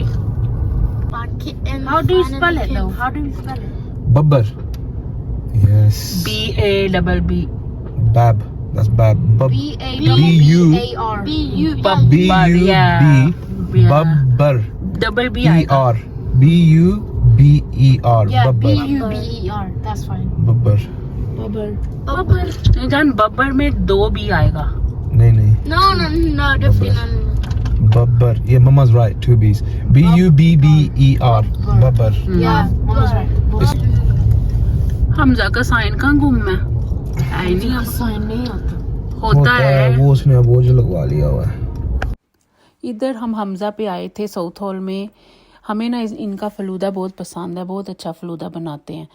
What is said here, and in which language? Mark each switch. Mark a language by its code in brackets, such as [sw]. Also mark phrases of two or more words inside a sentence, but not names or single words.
[en] How do you spell it though? How do you spell it? Bubber. Yes. BABB. Bab. That's bab. B-A-B-B-A-R. Bubber. Double B E-R. B-U-B-E-R. Yeah, Bubber. B-U-B-E-R. That's fine. Bubber. [hi] नहीं जान बब्बर में 2 B आएगा। नहीं [en] No, definitely. Bubber. Yeah, Mama's right. 2 B's. B-U-B-B-E-R. Bubber. Yeah, Mama's right. It's- [hi] हमजा का साइन कहाँ गुम है? नहीं आसान नहीं होता है। वो उसने बोझ लगवा लिया हुआ है। इधर हम हमजा पे आए थे साउथहॉल में। हमें ना इनका फलूदा बहुत पसंद है, बहुत अच्छा फलूदा बनाते हैं।